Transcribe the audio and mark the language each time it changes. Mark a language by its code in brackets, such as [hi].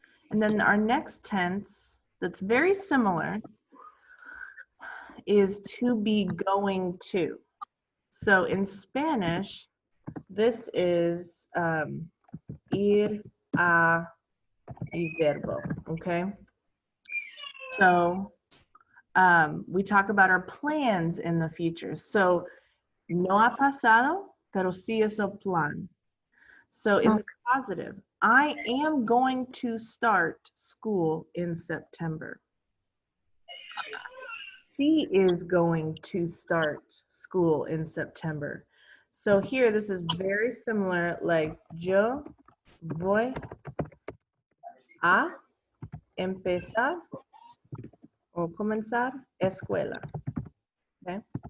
[en] And then our next tense that's very similar is to be going to. So in Spanish, this is ir a y verbo, okay? So we talk about our plans in the future. [es] So no ha pasado, pero sí es el plan. [en] So in the positive, I am going to start school in September. She is going to start school in September. So here, this is very similar, like yo voy a empezar o comenzar escuela. Okay.